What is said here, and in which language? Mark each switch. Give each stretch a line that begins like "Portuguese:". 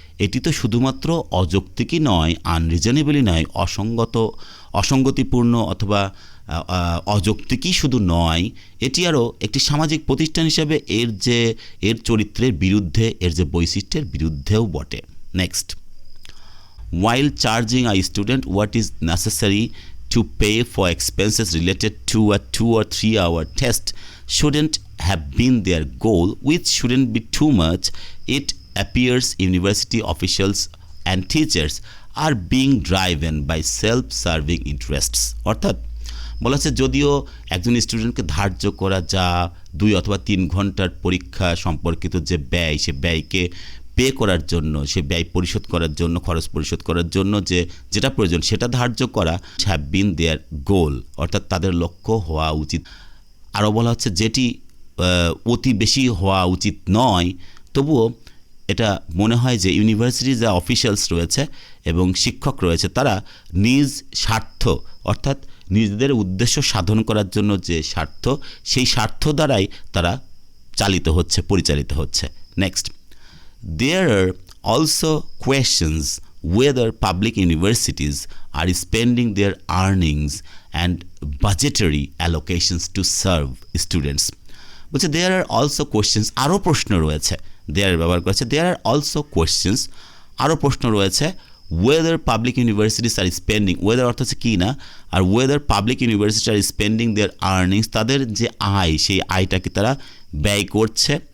Bangla: এটি তো শুধুমাত্র অযৌক্তিকই নয়, আনরিজনেবলই নয়, অসঙ্গতিপূর্ণ অথবা অযৌক্তিকই শুধু নয়, এটি আরও একটি সামাজিক প্রতিষ্ঠান হিসেবে এর চরিত্রের বিরুদ্ধে, এর যে বৈশিষ্ট্যের বিরুদ্ধেও বটে। Next,
English: while charging a student what is necessary to pay for expenses related to a 2 or 3 hour test shouldn't have been their goal, which shouldn't be too much. It appears university officials and teachers are being driven by self-serving interests.
Bangla: অর্থাৎ বলা হচ্ছে যদিও একজন স্টুডেন্টকে ধার্য করা যা 2 অথবা 3 ঘন্টার পরীক্ষা সম্পর্কিত যে ব্যয়, সে ব্যয়কে পে করার জন্য, সে ব্যয় পরিশোধ করার জন্য, খরচ পরিশোধ করার জন্য যেটা প্রয়োজন সেটা ধার্য করা,
English: have been their goal,
Bangla: অর্থাৎ তাদের লক্ষ্য হওয়া উচিত। আরও বলা হচ্ছে যেটি অতি বেশি হওয়া উচিত নয়, তবুও এটা মনে হয় যে ইউনিভার্সিটির যা অফিশিয়ালস রয়েছে এবং শিক্ষক রয়েছে তারা নিজ স্বার্থ, অর্থাৎ নিজেদের উদ্দেশ্য সাধন করার জন্য যে স্বার্থ, সেই স্বার্থ দ্বারাই তারা পরিচালিত হচ্ছে। Next,
English: there are also questions whether public universities are spending their earnings and budgetary allocations to serve students.
Bangla: বলছে
English: there are also questions,
Bangla: আরও প্রশ্ন রয়েছে,
English: there
Bangla: ব্যবহার করেছে,
English: there are also questions, আরও প্রশ্ন রয়েছে, whether public universities are spending, whether
Bangla: অর্থ হচ্ছে কি না, আর
English: whether public universities are spending their earnings,
Bangla: তাদের যে আয়, সেই আয়টাকে তারা ব্যয় করছে,